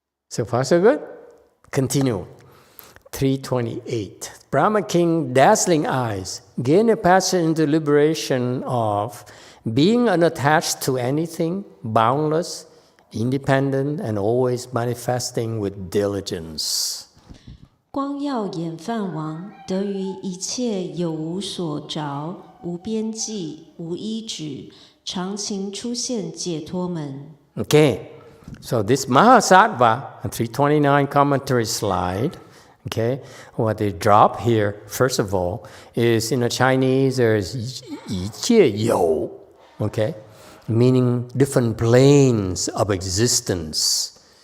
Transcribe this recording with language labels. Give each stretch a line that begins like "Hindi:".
English: So far so good? Continue. 328. Brahma king, dazzling eyes, gain a passage into liberation of being unattached to anything, boundless, independent, and always manifesting with diligence.
Chinese: 光耀眼梵王，得于一切有无所着，无边际，无依止，常情出现解脱门。
English: Okay, so this Mahasattva, a 329 commentary slide, okay, what they drop here, first of all, is in the Chinese there's 一切有, okay, meaning different planes of existence.